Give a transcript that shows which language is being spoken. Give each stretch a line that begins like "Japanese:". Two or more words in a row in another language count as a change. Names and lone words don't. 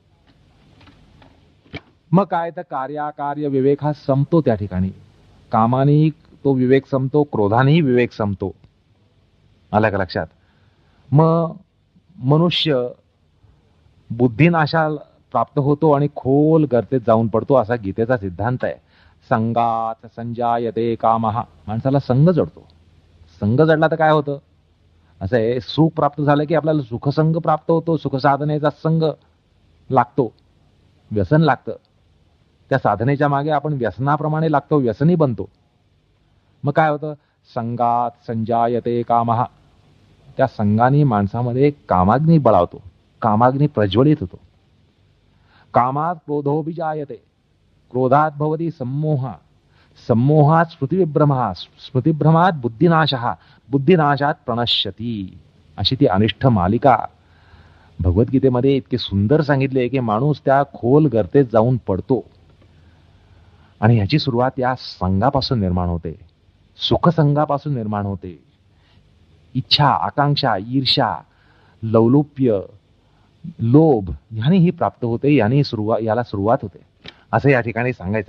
Marathi: मग काय तर कार्याकार्य विवेक हा संपतो त्या ठिकाणी. कामानेही तो विवेक संपतो, क्रोधानेही विवेक संपतो. आलं का लक्षात? मग मनुष्य बुद्धिनाशा प्राप्त होतो आणि खोल गर्तेत जाऊन पडतो, असा गीतेचा सिद्धांत आहे.
Sanskrit: संगात संजायते कामः.
Marathi: माणसाला संग जडतो. संग जडला तर काय होतं? असं आहे, सुख प्राप्त झालं की आपल्याला सुखसंग प्राप्त होतो. सुख साधनेचा संग लागतो, व्यसन लागतं. त्या साधनेच्या मागे आपण व्यसनाप्रमाणे लागतो, व्यसनी बनतो. मग काय होतं?
Sanskrit: संगात संजायते कामः.
Marathi: त्या संगाने माणसामध्ये कामाग्नी बळावतो, कामाग्नी प्रज्वलित होतो.
Sanskrit: कामात क्रोधोभिजायते, क्रोधात भवति सम्मोह, सम्मोहात स्मृतिविभ्रमः, स्मृतिभ्रमात बुद्धिनाशः, बुद्धिनाशात प्रणश्यती.
Marathi: अशी ती अनिष्ठ मालिका भगवद्गीतेमध्ये इतके सुंदर सांगितले की माणूस त्या खोल गर्तेत जाऊन पडतो. आणि ह्याची सुरुवात या संघापासून निर्माण होते, सुखसंघापासून निर्माण होते. इच्छा, आकांक्षा, ईर्ष्या, लौलुप्य, लोभ ह्याने ही प्राप्त होते, याला सुरुवात होते, असं या ठिकाणी सांगायचं आहे.